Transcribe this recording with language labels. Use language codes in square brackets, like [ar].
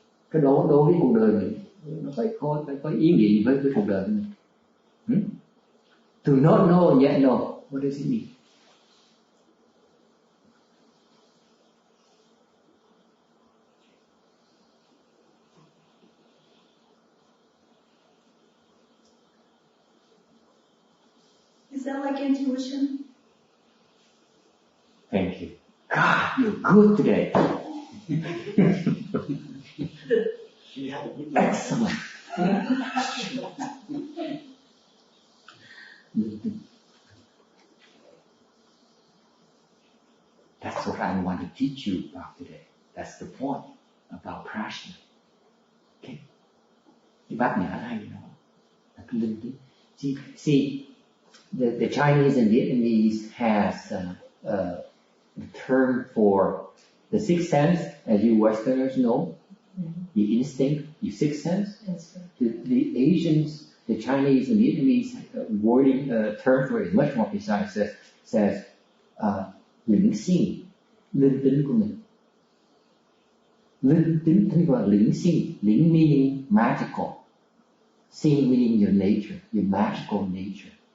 [vi] Cái đó đối với cuộc đời mình, nó phải có ý nghĩa với cuộc đời mình. [en] To not know and yet know, what does it mean? Is that like intuition? Thank you. God, you're good today. Excellent. That's what I want to teach you about today. That's the point about prashna. Okay. [vi] Cái bát nhã hay đó là cái linh tính. [en] See, the Chinese and Vietnamese has a term for the sixth sense, as you Westerners know, the instinct, the sixth sense. The Asians, the Chinese and Vietnamese wording term for it is much more precise. [vi] Says lĩnh sinh, linh tính của mình. Linh tính tức là lĩnh sinh, [en] lĩnh meaning magical, sinh meaning your nature, your magical nature.